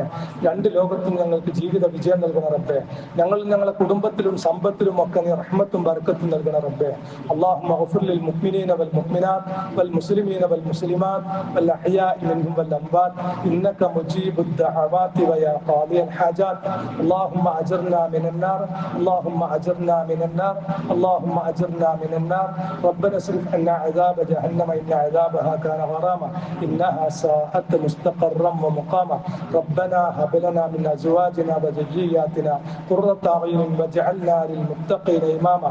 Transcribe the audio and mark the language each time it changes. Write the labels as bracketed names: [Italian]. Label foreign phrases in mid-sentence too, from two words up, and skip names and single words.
[Malayalam] രണ്ട് ലോകത്തും ഞങ്ങൾക്ക് ജീവിത വിജയം നൽകണം റബ്ബേ. ഞങ്ങളുടെ കുടുംബത്തിലും സമ്പത്തിലും ഒക്കെ നീ റഹ്മത്തും ബർക്കത്തും നൽകണം റബ്ബേ. [Arabic] اللهم اغفر للمؤمنين والمؤمنات والمسلمين والمسلمات والأحياء منهم والأموات إنك مجيب الدعوات ويا قاضي الحاجات. اللهم أجرنا من النار اللهم أجرنا من النار اللهم أجرنا من النار. ربنا اصرف عنا عذاب جهنم إن عذابها كان غراما إنها ساءت مستقرا ومقاما. ربنا هب لنا من أزواجنا وذرياتنا قرة أعين واجعلنا للمتقين إماما.